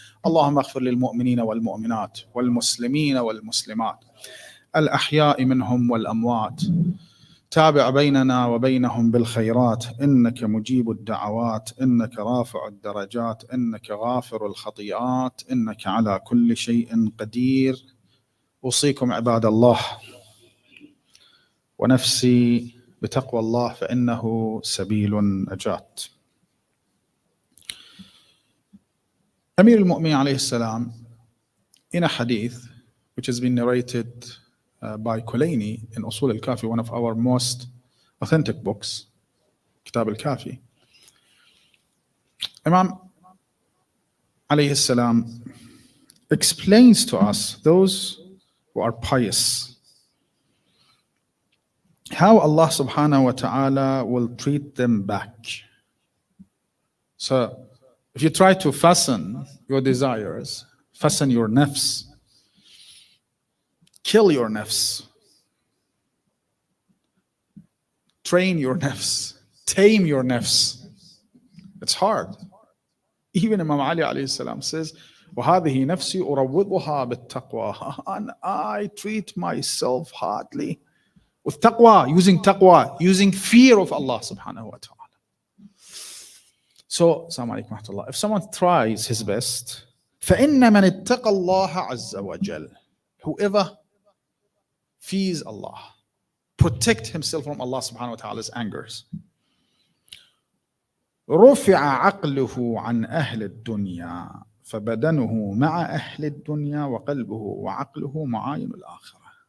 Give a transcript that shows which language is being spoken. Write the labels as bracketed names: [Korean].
[Arabic] اللهم اغفر للمؤمنين والمؤمنات والمسلمين والمسلمات الأحياء منهم والأموات، تابع بيننا وبينهم بالخيرات، إنك مجيب الدعوات، إنك رافع الدرجات، إنك غافر الخطيئات، إنك على كل شيء قدير. أوصيكم عباد الله ونفسي بتقوى الله فإنه سبيل النجاة. [English] أمير المؤمنين عليه السلام, in a hadith which has been narrated by Kulaini in Usul al-Kafi, one of our most authentic books, Kitab al-Kafi, Imam alayhi salam explains to us, those who are pious, how Allah subhanahu wa ta'ala will treat them back. So if you try to fasten your desires, fasten your nafs, kill your nafs, train your nafs, tame your nafs, it's hard. Even Imam Ali alayhi salam says, [Arabic] وَهَذِهِ نَفْسِي أُرَوِّضُهَا بِالتَّقْوَى, [English] and I treat myself hardly with taqwa, using fear of Allah subhanahu wa ta'ala. So, [Arabic] assalamu alaikum wa rahmatullah. [English] If someone tries his best, [Arabic] فَإِنَّ مَنِ اتَّقَى اللَّهَ عَزَّ وَجَلَّ, [English] whoever fears Allah, protect himself from Allah subhanahu wa ta'ala's angers, [Arabic] رُفِعَ عَقْلُهُ عَنْ أَهْلِ الدُّنْيَا فَبَدَنُهُ مَعَ أَهْلِ الدُّنْيَا وَقَلْبُهُ وَعَقْلُهُ مُعَايِنُ الْآخِرَةِ.